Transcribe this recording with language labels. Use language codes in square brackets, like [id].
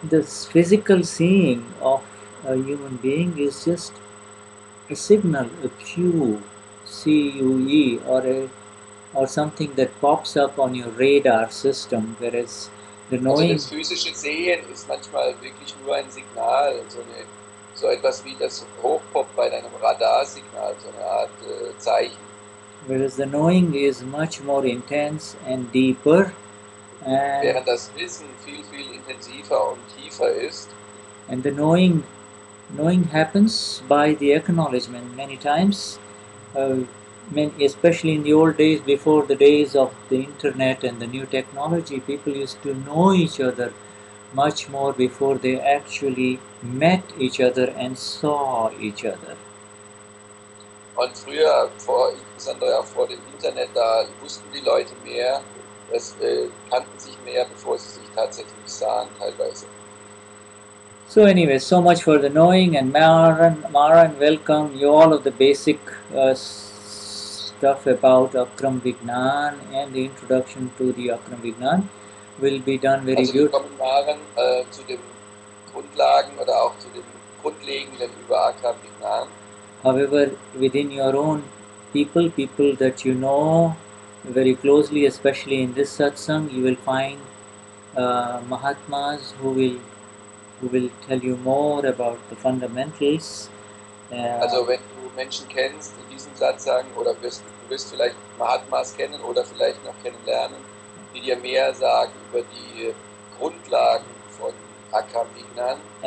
[en] This physical seeing of a human being is just a signal, a cue, CUE, or something that pops up on your radar system, whereas the [de] Also [en] knowing. [de] das physische Sehen ist manchmal wirklich nur ein Signal, so etwas wie das hochpoppt bei deinem Radarsignal, so eine Art Zeichen. [en] Whereas the knowing is much more intense and deeper, and [de] Während das Wissen viel, viel intensiver und tiefer ist. [en] the knowing happens by the acknowledgement. Many times, especially in the old days, before the days of the internet and the new technology, people used to know each other much more before they actually met each other and saw each other. [de] Und früher, insbesondere auch vor dem Internet, da wussten die Leute mehr, kannten sich mehr, bevor sie sich tatsächlich sahen teilweise. [en] So anyway, so much for the knowing, and Maran, welcome you all of the basic stuff about Akram Vignan and the introduction to the Akram Vignan will be done very [de] Also [en] good. [de] willkommen Maren zu den Grundlagen oder auch zu den Grundlegenden über Akram Vignan. [en] However, within your own people that you know very closely, especially in this satsang, you will find Mahatmas who will tell you more about the fundamentals. [de] Also wenn du Menschen kennst in diesem Satsang oder du wirst vielleicht Mahatmas kennen oder vielleicht noch kennenlernen, die dir mehr sagen über die Grundlagen von Akram Vignan.